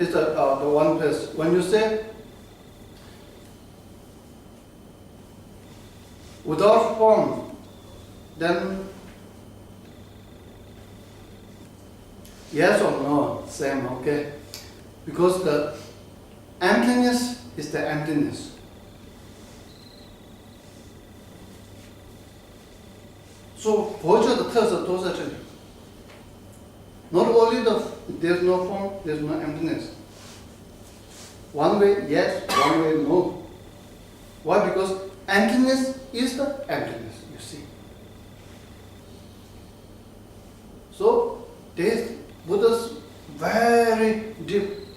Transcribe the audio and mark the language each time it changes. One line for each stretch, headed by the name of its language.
English: It's the one place. When you say without form, then yes or no, same, okay? Because the emptiness is the emptiness.
Chinese: So, 佛教的特色都在这里。
English: Not only there's no form, there's no emptiness. One way yes, one way no. Why? Because emptiness is the emptiness, you see. So, Buddha's very deep.